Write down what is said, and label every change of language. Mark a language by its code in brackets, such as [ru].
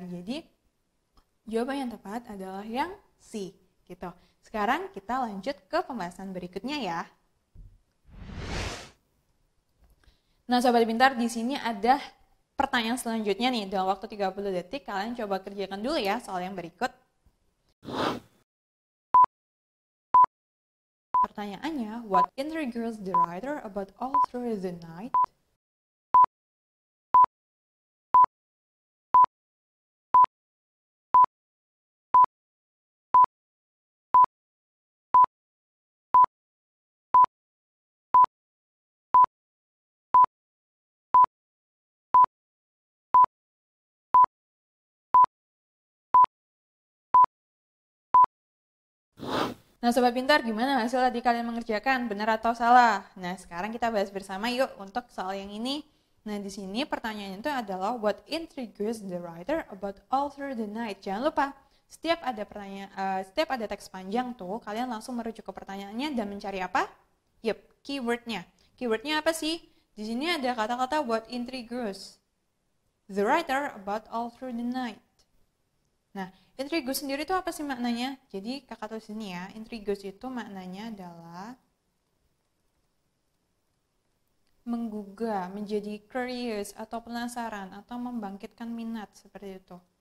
[id] Jadi jawaban yang tepat adalah yang C, gitu. Sekarang kita lanjut ke pembahasan berikutnya ya. Nah, sahabat pintar, di sini ada pertanyaan selanjutnya nih. Dalam waktu 30 detik kalian coba kerjakan dulu ya soal yang berikut. [en] Pertanyaannya, what intrigues the writer about all through the night? [id] Nah, sobat pintar, gimana hasil tadi kalian mengerjakan? Benar atau salah? Nah, sekarang kita bahas bersama yuk untuk soal yang ini. Nah, di sini pertanyaannya itu adalah [en] what intrigues the writer about all through the night. [id] Jangan lupa, setiap ada teks panjang tuh, kalian langsung merujuk ke pertanyaannya dan mencari apa? Yup, keywordnya. Keywordnya apa sih? Di sini ada kata-kata [en] what intrigues the writer about all through the night. [id] Nah, intrigues sendiri itu apa sih maknanya? Jadi kakak tulis sini ya, intrigues itu maknanya adalah menggugah, menjadi curious atau penasaran atau membangkitkan minat seperti itu.